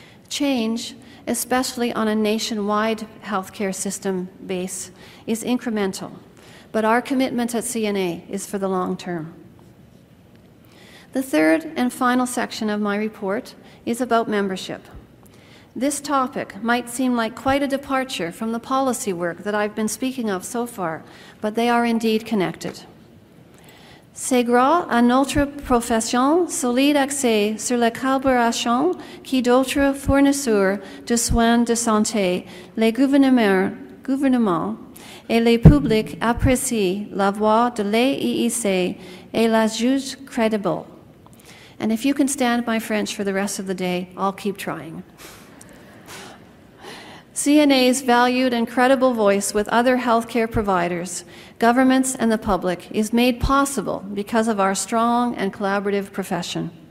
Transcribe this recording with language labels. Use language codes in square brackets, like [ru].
[en] Change, especially on a nationwide healthcare system base, is incremental, but our commitment at CNA is for the long term. The third and final section of my report is about membership. This topic might seem like quite a departure from the policy work that I've been speaking of so far, but they are indeed connected. [fr] C'est grâce à notre profession solide axée sur la collaboration qui d'autres fournisseurs de soins de santé, les gouvernements et les publics apprécient la voix de l'AIEC et la juge crédible. [en] And if you can stand my French for the rest of the day, I'll keep trying. CNA's valued and credible voice with other healthcare providers, governments, and the public is made possible because of our strong and collaborative profession.